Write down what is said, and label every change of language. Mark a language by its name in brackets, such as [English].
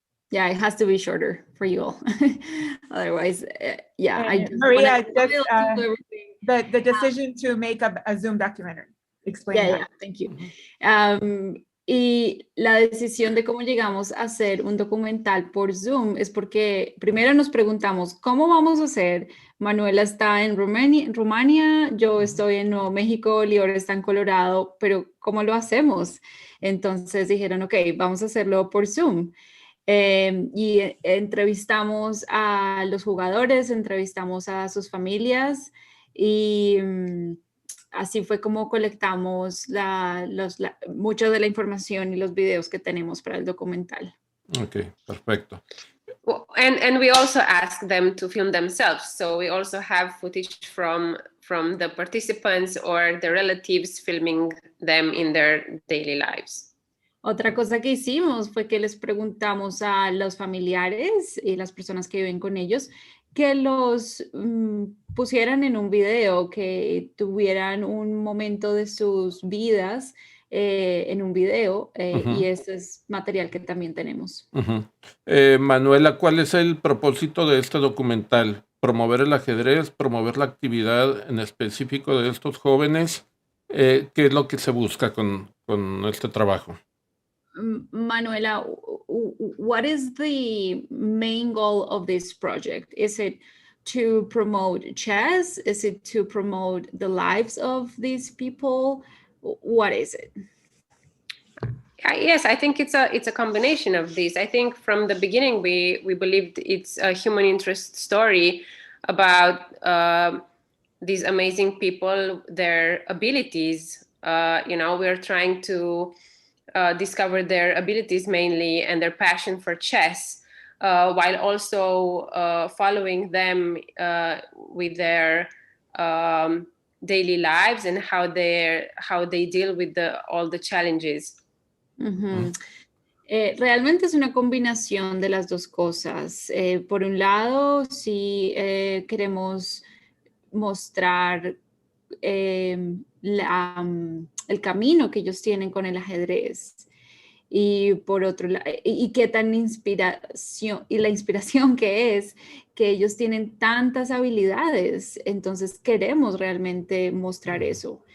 [English] Yeah, it has to be shorter for you all. Otherwise, yeah. And Maria, the decision to make a Zoom documentary. Explain that. Yeah, thank you. [Spanish] Y la decisión de cómo llegamos a hacer un documental por Zoom es porque primero nos preguntamos, ¿cómo vamos a hacer? Manuela está en Rumania, yo estoy en Nuevo México, Lior está en Colorado, pero ¿cómo lo hacemos? Entonces dijeron, ok, vamos a hacerlo por Zoom. Y entrevistamos a los jugadores, entrevistamos a sus familias y así fue como colectamos mucha de la información y los videos que tenemos para el documental. Ok, perfecto. [English] Well, and we also asked them to film themselves. So we also have footage from the participants or the relatives filming them in their daily lives. [Spanish] Otra cosa que hicimos fue que les preguntamos a los familiares y las personas que viven con ellos que los pusieran en un video, que tuvieran un momento de sus vidas en un video y ese es material que también tenemos. Manuela, ¿cuál es el propósito de este documental? ¿Promover el ajedrez, promover la actividad en específico de estos jóvenes? ¿Qué es lo que se busca con este trabajo? [English] Manuela, what is the main goal of this project? Is it to promote chess? Is it to promote the lives of these people? What is it? Yes, I think it's a combination of these. I think from the beginning we believed it's a human interest story about these amazing people, their abilities. We're trying to discover their abilities mainly and their passion for chess, while also following them with their daily lives and how they deal with all the challenges. Ujú. [Spanish] Realmente es una combinación de las dos cosas. Por un lado, sí queremos mostrar el camino que ellos tienen con el ajedrez. Y por otro lado, y qué tan inspiración, y la inspiración que es que ellos tienen tantas habilidades, entonces queremos realmente mostrar eso.